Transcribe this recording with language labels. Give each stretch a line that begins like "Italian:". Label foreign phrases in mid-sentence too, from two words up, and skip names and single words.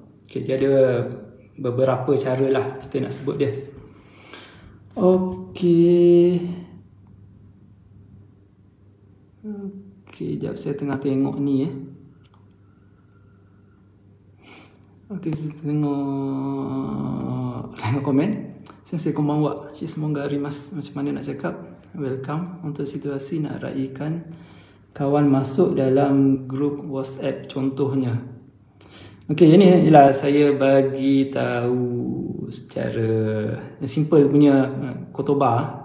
Malay: Okay, dia ada beberapa cara lah kita nak sebut dia. Okay. Okay, sekejap saya tengah tengok ni Okay, saya tengok komen.
Japanese: 先生こんばんは.
Malay: Semoga rimas. Macam mana nak cakap? Welcome. Untuk situasi nak raikan kawan masuk dalam grup WhatsApp contohnya. Okay, ini ialah saya bagi tahu secara simple punya kotoba.